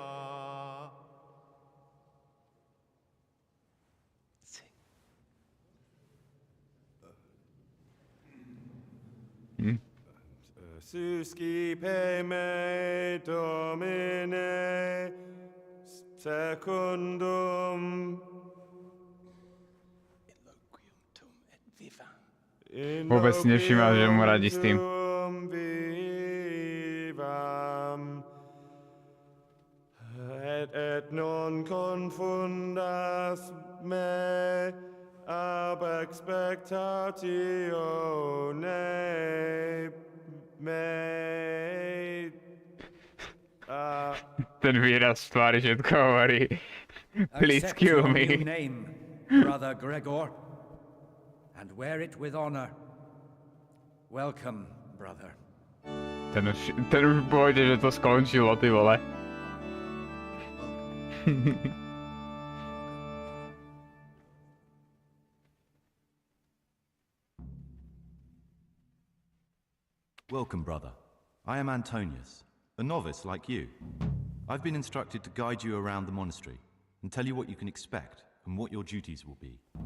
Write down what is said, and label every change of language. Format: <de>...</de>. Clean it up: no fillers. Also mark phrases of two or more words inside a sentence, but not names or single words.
<la>Suscipe me, Domine, secundum</la> <sk>Vôbec si nevšímal, že mu radí s tým.</sk> <la>Vivam, et non confundas me ab expectatione me.</la> <sk>Ten výraz v tvári všetko hovorí.</sk> <en>Please Accept kill your me. new name, Brother Gregor, and wear it with honor. Welcome, brother.</en> <sk>Ten už pôjde, že to skončilo,</sk> <cs>ty vole.</cs> <en>Welcome, brother. I am Antonius, a novice like you. I've been instructed to guide you around the monastery and tell you what you can expect and what your duties will be.</en>